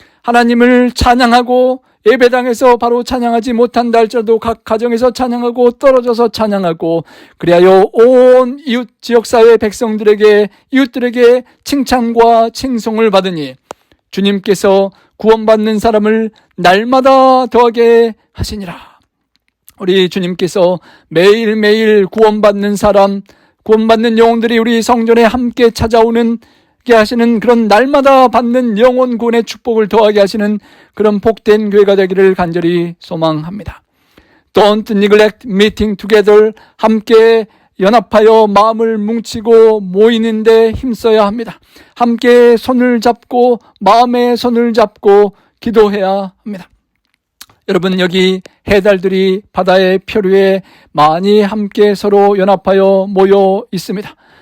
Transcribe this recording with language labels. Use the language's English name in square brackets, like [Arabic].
[Korean] 하나님을 찬양하고, 예배당에서 바로 찬양하지 못한다 할지라도 각 가정에서 찬양하고 떨어져서 찬양하고, 그리하여 온 이웃 지역사회 백성들에게, 이웃들에게 칭찬과 칭송을 받으니 주님께서 구원받는 사람을 날마다 더하게 하시니라. 우리 주님께서 매일매일 구원받는 사람, 구원받는 영혼들이 우리 성전에 함께 찾아오는 게 하시는 그런 날마다 받는 영혼 구원의 축복을 더하게 하시는 그런 복된 교회가 되기를 간절히 소망합니다. [English] Don't neglect meeting together. [Korean] 함께 연합하여 마음을 뭉치고 모이는데 힘써야 합니다. 함께 손을 잡고 마음에 손을 잡고 기도해야 합니다. 여러분, 여기 해달들이 바다의 표류에 많이 함께 서로 연합하여 모여 있습니다.